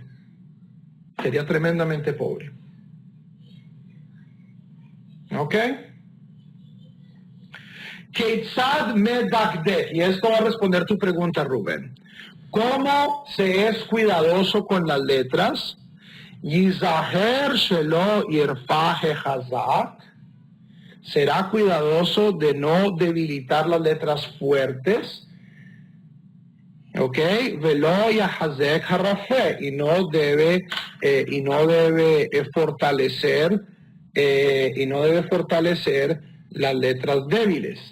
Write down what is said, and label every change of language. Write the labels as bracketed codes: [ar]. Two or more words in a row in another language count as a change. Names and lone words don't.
[es] Sería tremendamente pobre. ¿Ok? [he] כיצד מדקדק, [es] y esto va a responder tu pregunta, Rubén. ¿Cómo se es cuidadoso con las letras? [he] יזהר שלא ירפה החזק. [es] Será cuidadoso de no debilitar las letras fuertes. ¿Ok? [he] ולא יחזק הרפה, [es] y no debe fortalecer las letras débiles.